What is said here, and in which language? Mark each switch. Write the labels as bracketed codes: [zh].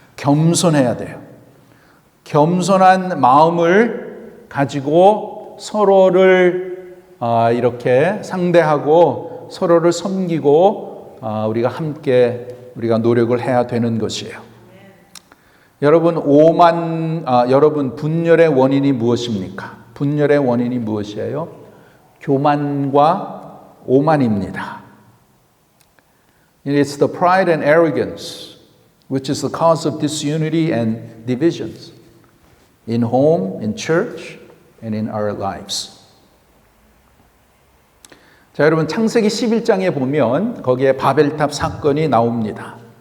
[ko] 겸손해야 돼요. 겸손한 마음을 가지고 서로를 이렇게 상대하고 서로를 섬기고 우리가 함께 우리가 노력을 해야 되는 것이에요. 여러분 여러분 분열의 원인이 무엇입니까? 분열의 원인이 무엇이에요? 교만과 오만입니다. [en] It's the pride and arrogance which is the cause of disunity and divisions in home, in church, and in our lives. [ko] 자, 여러분 창세기 11장에 보면 거기에 바벨탑 사건이 나옵니다.